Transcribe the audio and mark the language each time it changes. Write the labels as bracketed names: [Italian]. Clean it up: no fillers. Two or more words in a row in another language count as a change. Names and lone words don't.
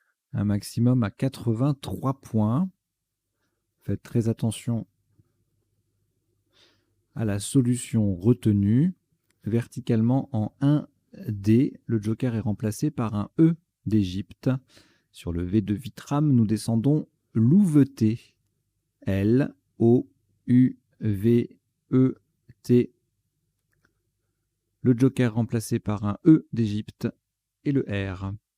[French] Un maximum à 83 points. Faites très attention à la solution retenue. Verticalement en 1D, le joker est remplacé par un E d'Égypte. Sur le V de Vitram, nous descendons louveté. L-O-U-V-E-T. Le joker remplacé par un E d'Égypte et le R.